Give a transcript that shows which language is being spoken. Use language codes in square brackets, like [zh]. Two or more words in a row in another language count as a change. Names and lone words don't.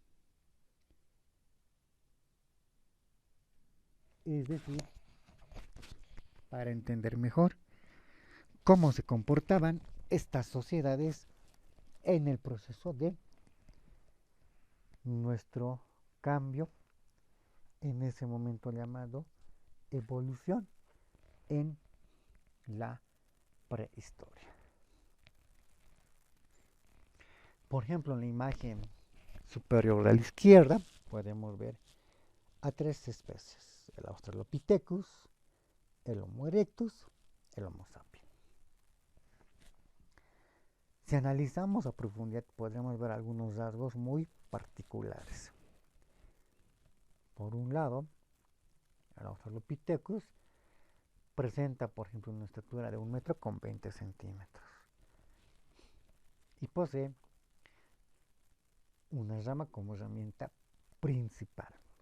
[es] Es decir, para entender mejor cómo se comportaban estas sociedades en el proceso de nuestro cambio, en ese momento llamado evolución en la prehistoria. Por ejemplo, en la imagen superior a la izquierda podemos ver a tres especies: el Australopithecus, el Homo erectus, el Homo sapiens. Si analizamos a profundidad podremos ver algunos rasgos muy particulares. Por un lado, el Australopithecus presenta, por ejemplo, una estatura de 1 metro con 20 centímetros y posee una rama como herramienta principal.